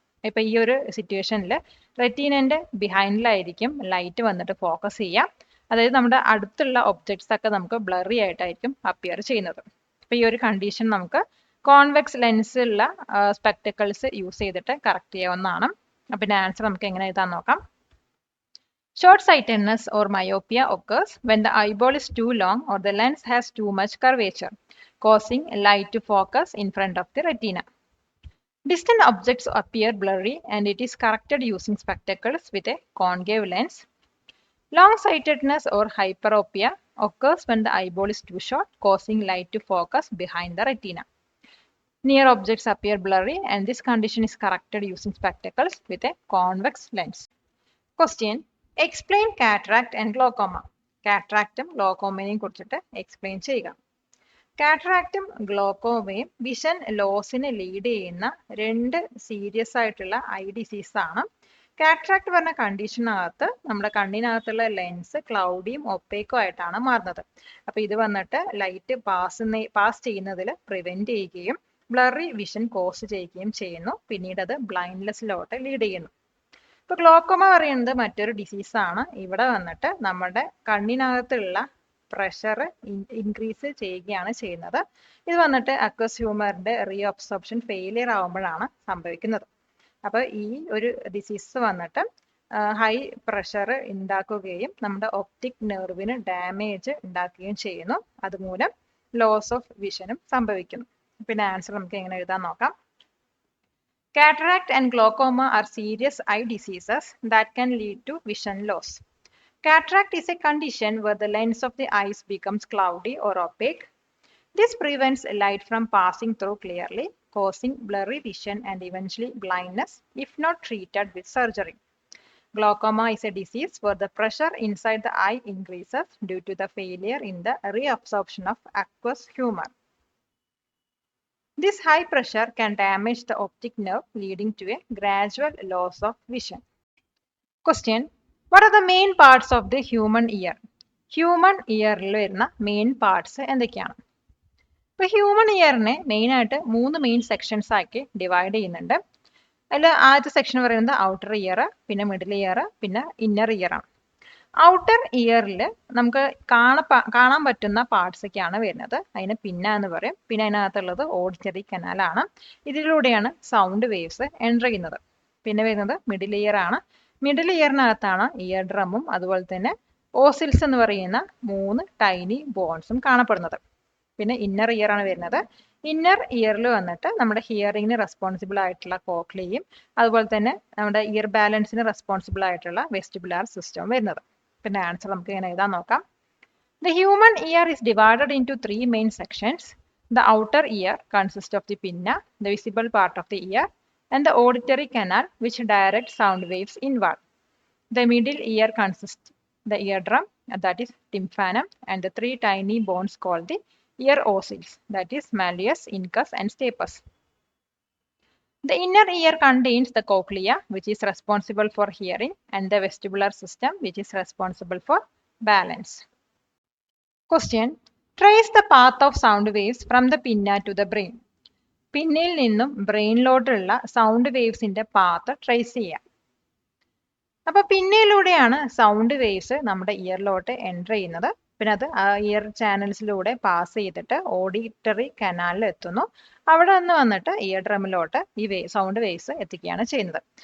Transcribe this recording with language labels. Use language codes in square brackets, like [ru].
[ml] ഇപ്പോൾ ഈ ഒരു സിറ്റുവേഷനിൽ റെറ്റീനന്റെ ബിഹൈൻഡിലായിരിക്കും ലൈറ്റ് വന്നിട്ട് ഫോക്കസ് ചെയ്യുക. അതായത് നമ്മുടെ അടുത്തുള്ള ഒബ്ജക്ട്സ് ഒക്കെ നമുക്ക് ബ്ലറി ആയിട്ടായിരിക്കും അപ്പിയർ ചെയ്യുന്നത്. അപ്പോൾ ഈ ഒരു കണ്ടീഷൻ നമുക്ക് കോൺവെക്സ് ലെൻസുള്ള സ്പെക്ടക്കിൾസ് യൂസ് ചെയ്തിട്ട് കറക്റ്റ് ചെയ്യാവുന്നതാണ്. പിന്നെ ആൻസർ നമുക്ക് എങ്ങനെ എഴുതാൻ നോക്കാം. [en] Short sightedness or myopia occurs when the eyeball is too long or the lens has too much curvature, causing light to focus in front of the retina. Distant objects appear blurry and it is corrected using spectacles with a concave lens. Long-sightedness or hyperopia occurs when the eyeball is too short, causing light to focus behind the retina. Near objects appear blurry and this condition is corrected using spectacles with a convex lens. Question: Explain cataract and glaucoma. [ml] കാറ്ററാക്റ്റും ഗ്ലോക്കോമയും കുറിച്ചിട്ട് explain ചെയ്യുക. കാറ്ററാക്റ്റും ഗ്ലോക്കോമയും vision ലോസിന് lead ചെയ്യുന്ന രണ്ട് serious ആയിട്ടുള്ള I disease ആണ്. Cataract പറഞ്ഞ കണ്ടീഷനകത്ത് നമ്മുടെ കണ്ണിനകത്തുള്ള lens ക്ലൗഡിയും ഒപ്പേക്കും ആയിട്ടാണ് മാറുന്നത്. അപ്പോൾ ഇത് വന്നിട്ട് ലൈറ്റ് പാസ് ചെയ്യുന്നതിൽ പ്രിവെന്റ് ചെയ്യുകയും ബ്ലറി വിഷൻ കോസ് ചെയ്യുകയും ചെയ്യുന്നു. പിന്നീട് അത് ബ്ലൈൻഡ്നെസ്സിലോട്ട് ലീഡ് ചെയ്യുന്നു. ഇപ്പോൾ ഗ്ലോക്കോമ പറയുന്നത് മറ്റൊരു ഡിസീസാണ്. ഇവിടെ വന്നിട്ട് നമ്മുടെ കണ്ണിനകത്തുള്ള പ്രഷർ ഇൻക്രീസ് ചെയ്യുകയാണ് ചെയ്യുന്നത്. ഇത് വന്നിട്ട് അക്വസ് ഹ്യൂമറിന്റെ റീഅബ്സോർപ്ഷൻ ഫെയിലിയർ ആവുമ്പോഴാണ് സംഭവിക്കുന്നത്. അപ്പോൾ ഈ ഒരു ഡിസീസ് വന്നിട്ട് ഹൈ പ്രഷർ ഉണ്ടാക്കുകയും നമ്മുടെ ഒപ്റ്റിക് നെർവിന് ഡാമേജ് ഉണ്ടാക്കുകയും ചെയ്യുന്നു. അതുമൂലം ലോസ് ഓഫ് വിഷനും സംഭവിക്കുന്നു. പിന്നെ ആൻസർ നമുക്ക് എങ്ങനെ എഴുതാൻ നോക്കാം. [en] Cataract and glaucoma are serious eye diseases that can lead to vision loss. Cataract is a condition where the lens of the eyes becomes cloudy or opaque. This prevents light from passing through clearly, causing blurry vision and eventually blindness if not treated with surgery. Glaucoma is a disease where the pressure inside the eye increases due to the failure in the reabsorption of aqueous humor. This high pressure can damage the optic nerve, leading to a gradual loss of vision. Question: What are the main parts of the human ear? [ml] Human earൽ വരുന്ന main parts എന്തൊക്കെയാണ്? ഇപ്പോൾ human ഇയറിനെ മെയിനായിട്ട് 3 main sections ആക്കി divide ചെയ്യുന്നുണ്ട്. അതിൽ ആദ്യത്തെ section പറയുന്നത് outer year, പിന്നെ മിഡിൽ ഇയർ, പിന്നെ ഇന്നർ ഇയർ ആണ്. ഔട്ടർ ഇയറിൽ നമുക്ക് കാണാൻ പറ്റുന്ന പാർട്സ് ഒക്കെയാണ് വരുന്നത്. അതിന് പിന്ന എന്ന് പറയും. പിന്നെ അതിനകത്തുള്ളത് ഓഡിറ്ററി കനാലാണ്. ഇതിലൂടെയാണ് സൗണ്ട് വേവ്സ് എൻ്റർ ചെയ്യുന്നത്. പിന്നെ വരുന്നത് മിഡിൽ ഇയർ ആണ്. മിഡിൽ ഇയറിനകത്താണ് ഇയർ ഡ്രമ്മും അതുപോലെ തന്നെ ഓസിൽസ് എന്ന് പറയുന്ന 3 ടൈനി ബോൺസും കാണപ്പെടുന്നത്. പിന്നെ ഇന്നർ ഇയർ ആണ് വരുന്നത്. ഇന്നർ ഇയറിൽ വന്നിട്ട് നമ്മുടെ ഹിയറിംഗിന് റെസ്പോൺസിബിൾ ആയിട്ടുള്ള കോക്ലിയയും അതുപോലെ തന്നെ നമ്മുടെ ഇയർ ബാലൻസിന് റെസ്പോൺസിബിൾ ആയിട്ടുള്ള വെസ്റ്റിബുലാർ സിസ്റ്റം വരുന്നത്. പിന്നെ ആൻസർ നമുക്ക് ഇങ്ങനെ എഴുതാൻ നോക്കാം. [en] The human ear is divided into 3 main sections. The outer ear consists of the pinna, the visible part of the ear, and the auditory canal which directs sound waves inward. The middle ear consists the eardrum, that is tympanum, and the 3 tiny bones called the ear ossils, that is malleus, incus, and stapes. The inner ear contains the cochlea, which is responsible for hearing, and the vestibular system, which is responsible for balance. Question: Trace the path of sound waves from the pinna to the brain. [ml] പിന്നിൽ നിന്നും ബ്രെയിനിലോട്ടുള്ള sound വേവ്സിന്റെ path trace ചെയ്യാം. അപ്പോൾ പിന്നയിലൂടെയാണ് sound waves നമ്മുടെ ഇയറിലോട്ട് enter ചെയ്യുന്നത്. പിന്നെ അത് ആ year ചാനൽസിലൂടെ pass ചെയ്തിട്ട് ഓഡിറ്ററി കനാലിൽ എത്തുന്നു. അവിടെ നിന്ന് വന്നിട്ട് ഇയർ ഡ്രമ്മിലോട്ട് ഈ സൗണ്ട് വേവ്സ് എത്തിക്കുകയാണ് ചെയ്യുന്നത്.